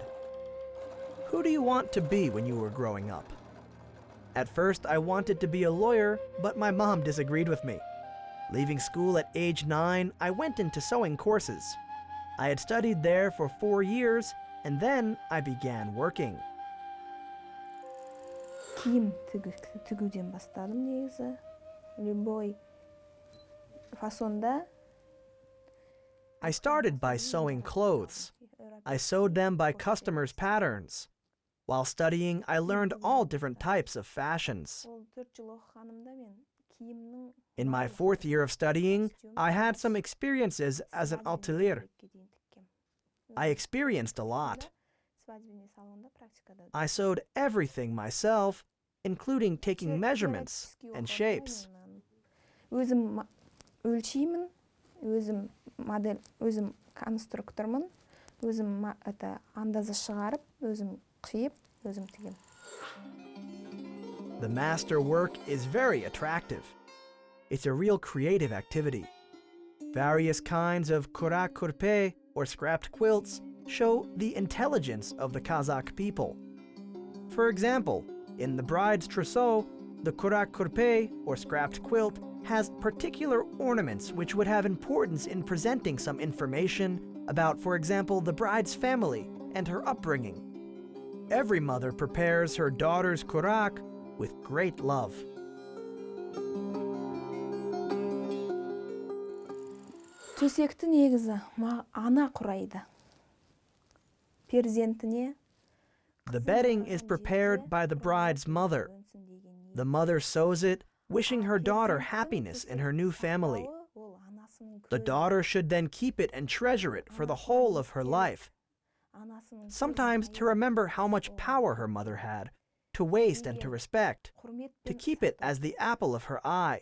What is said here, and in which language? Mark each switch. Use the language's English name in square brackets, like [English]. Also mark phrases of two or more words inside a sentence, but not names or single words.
[English] Who do you want to be when you were growing up? At first, I wanted to be a lawyer, but my mom disagreed with me. Leaving school at age 9, I went into sewing courses. I had studied there for 4 years, and then I began working. [Kazakh] Киім тігуден бастадым негізі. Любой фасонда. [English] I started by sewing clothes. I sewed them by customers' patterns. While studying, I learned all different types of fashions. In my 4th year of studying, I had some experiences as an atelier. I experienced a lot. I sewed everything myself, including taking measurements and shapes. [Kazakh] Өзім өлшеймін, өзім модель, өзім конструктормын, өзім андазы шығарып, өзім қиып, өзім тігем. [English] The master work is very attractive. It's a real creative activity. Various kinds of [Kazakh] Kurak kurpe, [English] or scrapped quilts, show the intelligence of the Kazakh people. For example, in the bride's trousseau, the [Kazakh] Kurak kurpe, [English] or scrapped quilt, has particular ornaments which would have importance in presenting some information about, for example, the bride's family and her upbringing. Every mother prepares her daughter's Kurak with great love. [Kazakh] Төсекті негізі ана құрайды. Перзентіне. [English] The bedding is prepared by the bride's mother. The mother sews it, wishing her daughter happiness in her new family. The daughter should then keep it and treasure it for the whole of her life. Sometimes to remember how much power her mother had, to waste and to respect, to keep it as the apple of her eye.